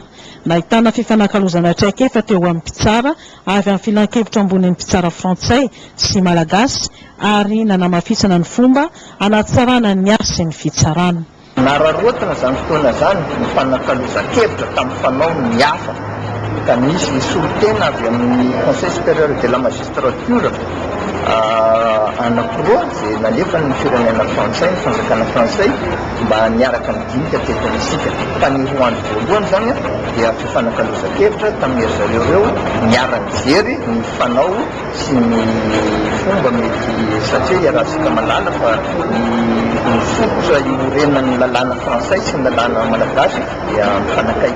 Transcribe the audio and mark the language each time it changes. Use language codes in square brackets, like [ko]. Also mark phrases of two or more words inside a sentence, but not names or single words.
[mg] Nahitana fifanankalozana traikefa teo amin'ny mpitsara avy amin'ny filan-kevitra ambony ny mpitsara frantsay sy malagasy ary nanamafisana ny fomba anatsarana ny asa sy ny fitsarana. Nararotana zany fotoana zany mifanankalozan-kevitra tamin'ny fanao ny hafa ka misy ny solotena avy amin'ny [fr] conseil supérieur de la magistrature [mg] anankiroa izay nalefa ny firenena frantsay ny fanjakana frantsay mba niaraka ny dinika teto isika fa ny roa andro voalohany zany dia fifanankalozan-kevitra tamin'ny zareo ireo miara-mijery ny fanao sy ny fomba mety satria iarahantsika malala fa ny fototra iorenan'ny lalàna frantsay sy ny lalàna malagasy dia mifanakaiky.